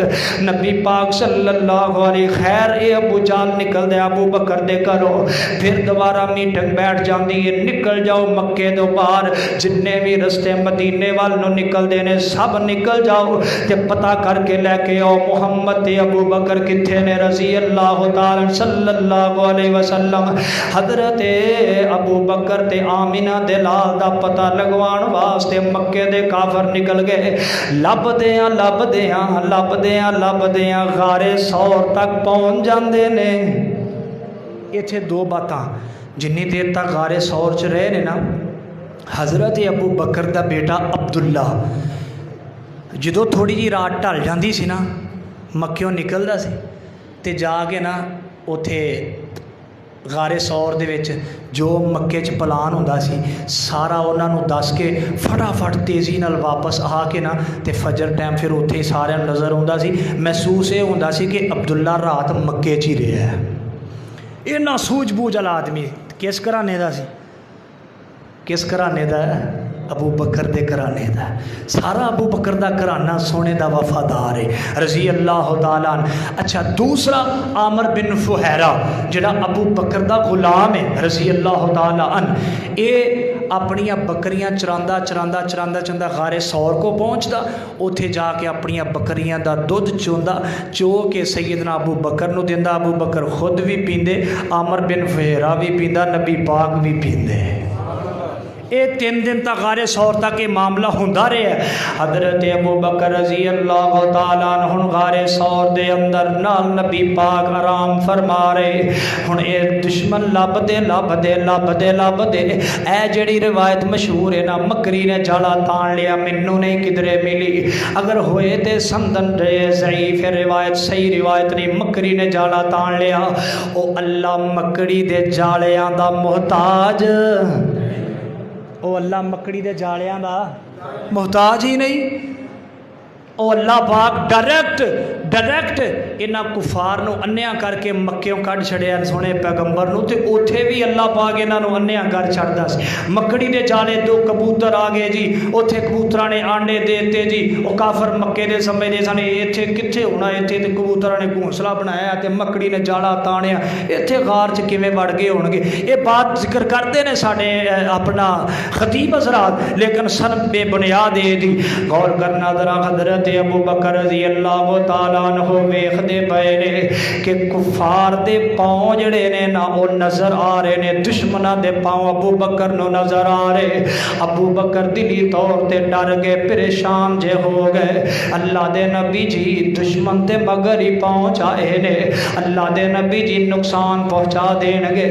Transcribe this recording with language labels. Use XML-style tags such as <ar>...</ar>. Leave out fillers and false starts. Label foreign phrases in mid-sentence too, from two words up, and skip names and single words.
<pa>نبی پاک</pa> <ar>صلی اللہ علیہ</ar> <pa>خیر اے ابو جہل نکل دے ابو بکر دے کرو, پھر دوبارہ میٹنگ بیٹھ جاندی ہے, نکل جاؤ مکے دو باہر, جننے بھی رستے مدینے والوں نکل دینے سب نکل جاؤ تے پتہ کر کے لے کے آؤ محمد تے ابو بکر کتھے نے</pa> <ar>رضی اللہ تعالی صلی اللہ علیہ وسلم.</ar> <pa>حضرت ابو بکر تے آمینہ دے لال دا پتہ لگوان واسطے مکے دے کافر نکل گئے. لب دیاں لب دیاں لب دیاں لب دیاں غارِ ثور تک پہنچ جاندے نے. اتھے دو باتاں جنی دیر تک غارِ ثور چ رہے نے نا, حضرت ابو بکر دا بیٹا عبداللہ جدو تھوڑی جی رات ڈھل جاندی سی نا, مکیوں نکلدا سی تے جا کے نا اوتھے غارِ ثور دے وچ جو مکے چ پلان ہوندا سی سارا انہاں نوں دس کے فٹافٹ تیزی نال واپس آ کے نا تے فجر ٹائم پھر اوتھے ہی سارے نظر ہوندا سی. محسوس یہ ہوندا سی کہ عبداللہ رات مکے چ ہی رہیا ہے. اتنا سوجھ بوجھ والا آدمی کس گھرانے دا سی,</pa> <ur>کس گھرانے کا ہے?</ur> <pa>ابو بکر دے گھرانے کا۔ سارا ابو بکر دا گھرانا سونے دا وفادار ہے</pa> <ar>رضي الله تعالى عنه.</ar> <pa>اچھا، دوسرا عامر بن فہیرہ جہڑا ابو بکر دا غلام ہے</pa> <ar>رضي الله تعالى عنه,</ar> <pa>یہ اپنیاں بکریاں چراندا چراندا چراندا چراندا غارِ ثور کو پہنچتا، اتھے جا کے اپنیاں بکریاں دا دودھ چوندا، چو کے سیدنا ابو بکر نوں دیندا. ابو بکر خود بھی پیندے، عامر بن فہیرہ بھی پیندا، نبی پاک بھی پیندے. یہ 3 دن تک غارِ ثور تک یہ معاملہ ہوندا رہا. حضرت ابو بکر</pa> <ar>رضي الله تعالى عنه</ar> <pa>غارِ ثور دے اندر نال نبی پاک آرام فرما رہے. ہن یہ دشمن لبھدے لبھدے لبھدے لبھدے اے جہڑی روایت مشہور ہے نا، مکڑی نے جالا تان لیا، مینوں نہیں کدھرے ملی. اگر ہوئے تو سمجھن ضعیف روایت، صحیح روایت نہیں. مکڑی نے جالا تان لیا، او اللہ مکڑی دے جالیاں دا محتاج، او اللہ مکڑی دے جالیاں دا محتاج ہی نہیں. او اللہ پاک ڈائریکٹ انہاں کفار نوں انیاں کر کے مکیوں کڈھ چھڈیا سوہنے پیغمبر نوں، تے اتھے بھی اللہ پاک انہاں نوں انیاں کر چھڈدا سی. مکڑی دے جالے 2 کبوتر آ گئے جی، اتھے کبوتراں نے آنڈے دتے جی. وہ کافر مکے دے سمجھدے سن ایتھے کتھے ہونا، ایتھے تے کبوتراں نے گھونسلا بنایا تے مکڑی نے جالا تانیا، ایتھے غار چ کویں وڑ گئے ہونگے. یہ بات ذکر کرتے نے ساڈے اپنا خطیب حضرات، لیکن سن بے بنیاد ہے جی. غور کرنا ذرا، حضرت ابو بکر</pa> <ar>رضي الله تعالى عنه</ar> <pa>ویکھدے پئے نے کہ کفار دے پاؤں جہڑے نے نا وہ نظر آ رہے نے، دشمناں دے پاؤں ابو بکر نوں نظر آ رہے. ابو بکر دلی طور تے ڈر گئے، پریشان جے ہو گئے. اللہ دے نبی جی دشمن تے مگر ہی پہنچ آئے نے، اللہ دے نبی جی نقصان پہنچا دینگے.</pa>